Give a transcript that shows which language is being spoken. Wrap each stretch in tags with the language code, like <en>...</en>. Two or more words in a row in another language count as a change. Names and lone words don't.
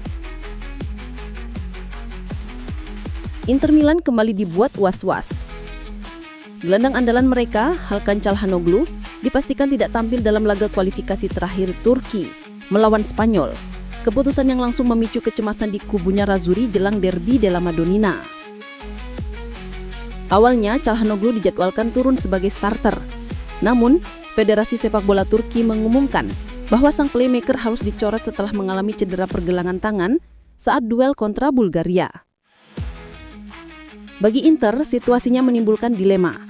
<id>Inter Milan kembali dibuat was-was. Gelandang andalan mereka, Hakan Çalhanoğlu, dipastikan tidak tampil dalam laga kualifikasi terakhir Turki melawan Spanyol. Keputusan yang langsung memicu kecemasan di kubunya Razuri jelang derby della Madonnina. Awalnya, Çalhanoğlu dijadwalkan turun sebagai starter. Namun, Federasi Sepak Bola Turki mengumumkan bahwa sang playmaker harus dicoret setelah mengalami cedera pergelangan tangan saat duel kontra Bulgaria. Bagi Inter, situasinya menimbulkan dilema.</id>